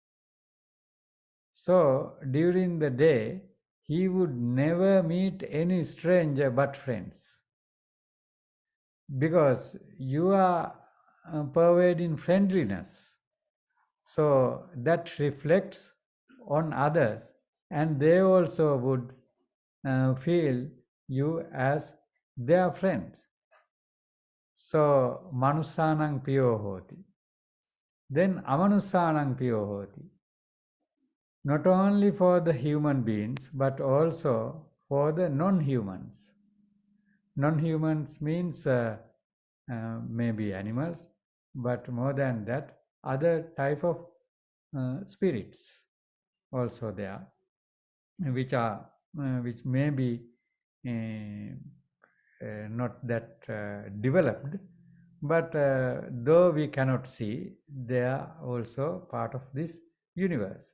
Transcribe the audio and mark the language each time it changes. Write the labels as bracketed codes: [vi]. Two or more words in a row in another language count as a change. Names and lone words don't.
[en] So during the day, he would never meet any stranger but friends, because you are pervading friendliness. So that reflects on others, and they also would feel you as their friend. [pi] So manusanang piyo hoti. Then amanusanang piyo hoti. [en] Not only for the human beings, but also for the non-humans. Non-humans means maybe animals, but more than that, other type of spirits also there, which may be not that developed, but though we cannot see, they are also part of this universe.